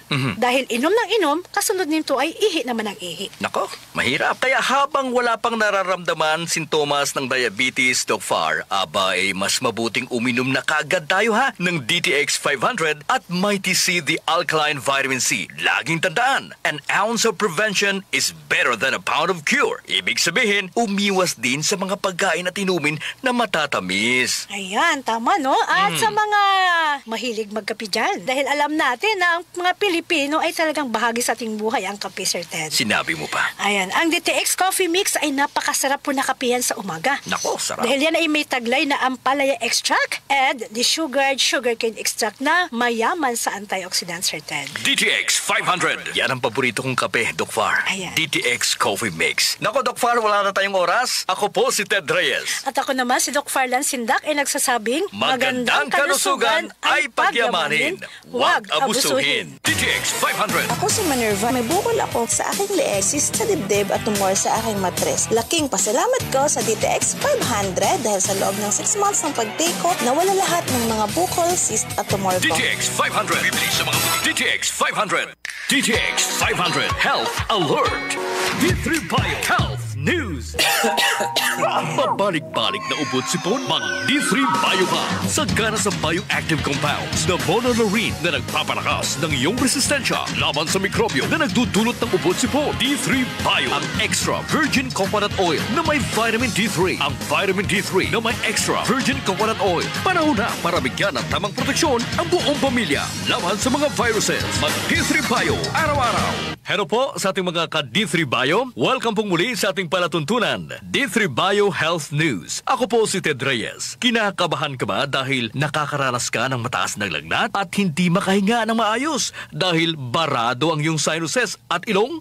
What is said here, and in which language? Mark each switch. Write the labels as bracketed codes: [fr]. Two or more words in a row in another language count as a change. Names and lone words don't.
[tl] Dahil inom ng inom, kasunod nito ay ihi naman ang ihi. Nako, mahirap. Kaya habang wala pang nararamdaman sintomas ng diabetes, Doc Far, aba ay mas mabuting uminom na kaagad tayo ha ng DTX 500 at Mighty C, [en] the alkaline vitamin C. [tl] Laging tandaan, [en] an ounce of prevention is better than a pound of cure. [tl] Ibig sabihin, umiwas din sa mga pagkain at inumin na matatamis. Ayan, tama no? At sa mga mahilig magkape dyan, dahil alam natin na ang mga Pilipino ay talagang bahagi sa ating buhay ang kape, Sir Ted. Sinabi mo pa. Ayan, ang DTX Coffee Mix ay napakasarap po na kapihan sa umaga. Nako, sarap. Dahil yan ay may taglay na ampalaya [en] extract and the sugarcane extract [tl] na mayaman sa antioxidant, Sir Ted. DTX 500. Yan ang paborito kong kape, Doc Far. Ayan. DTX Coffee Mix. Nako, Doc Far, wala na tayong oras. Ako po si Ted Reyes. At ako naman, si Doc Farland Sindak ay nagsasabing, Magandang kalusugan ay pagyamanin. Huwag Huwag abusuhin. DTX 500. Ako si Minerva. May bukol ako sa aking leeg, cyst sa dibdib at tumor sa aking matres. Laking pasalamat ko sa DTX 500 dahil sa loob ng 6 months ng pag-take ko, nawala lahat ng mga bukol, cyst at tumor ko. DTX 500. Bibili sa mga DTX 500. DTX 500 Health Alert. D3 Bio Health News. Pabalik-balik na ubot sipon, mag D3 Bio ka. Sagana sa [en] bioactive compounds [tl] na monolaurin na nagpapalakas ng iyong resistensya laban sa mikrobyo na nagdudulot ng ubot sipon. D3 Bio, ang [en] extra virgin coconut oil [tl] na may [en] vitamin D3. [tl] Ang [en] vitamin D3 [tl] na may [en] extra virgin coconut oil. [tl] Panahon na para bigyan ng tamang proteksyon ang buong pamilya laban sa mga viruses. Mag D3 Bio araw-araw. Hello po sa ating mga ka-D3 Bio. Welcome pong muli sa ating palatuntunan, D3 Bio Health News. Ako po si Ted Reyes. Kinakabahan ka ba dahil nakakaranas ka ng mataas na lagnat at hindi makahinga ng maayos dahil barado ang iyong sinuses at ilong?